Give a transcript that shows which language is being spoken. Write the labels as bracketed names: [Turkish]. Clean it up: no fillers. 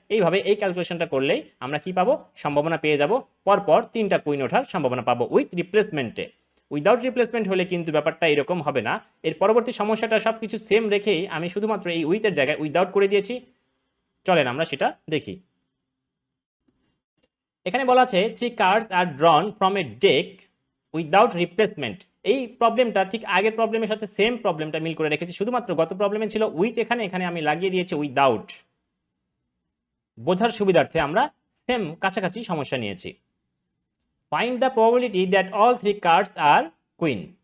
[Bangla] এইভাবে এই ক্যালকুলেশনটা করলেই আমরা কি পাবো? সম্ভাবনা পেয়ে যাব, পরপর 3টা কুইন ওঠার সম্ভাবনা পাবো উইথ রিপ্লেসমেন্টে। উইদাউট রিপ্লেসমেন্ট হলে কিন্তু ব্যাপারটা এরকম হবে না। এর পরবর্তী সমস্যাটা সবকিছু সেম রেখেই আমি শুধুমাত্র এই উইথের জায়গায় উইদাউট করে দিয়েছি। চলেন আমরা সেটা দেখি। এখানে বলা আছে [English] 3 cards are drawn from a deck without replacement। [Bangla] এই প্রবলেমটা ঠিক আগের প্রবলেমের সাথে সেম প্রবলেমটা মিল করে রেখেছি, শুধুমাত্র গত প্রবলেমে ছিল উইথ, এখানে আমি লাগিয়ে দিয়েছি উইদাউট। বোঝার সুবিধার্থে আমরা সেম কাছাকাছি সমস্যা নিয়েছি। [English] Find the probability that all 3 cards are queen।